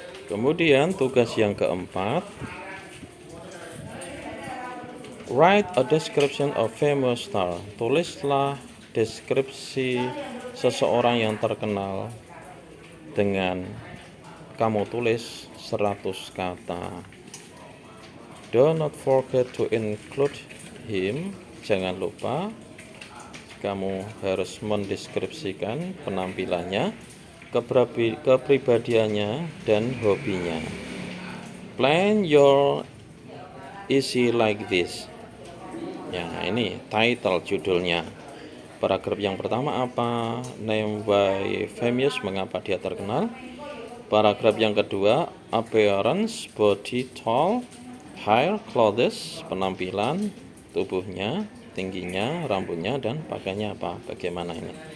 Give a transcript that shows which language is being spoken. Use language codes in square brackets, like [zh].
[id] Kemudian tugas yang keempat, [en] write a description of famous star. [id] Tulislah deskripsi seseorang yang terkenal dengan kamu tulis 100 kata. [en] Do not forget to include him. [id] Jangan lupa kamu harus mendeskripsikan penampilannya, kepribadiannya, dan hobinya. [en] Plan your essay like this. [id] Ya, ini title judulnya. Paragraf yang pertama apa? [en] Name why famous, [id] mengapa dia terkenal. Paragraf yang kedua, [en] appearance, body, tall, hair, clothes, [id] penampilan, tubuhnya, tingginya, rambutnya, dan pakaiannya apa, bagaimana ini.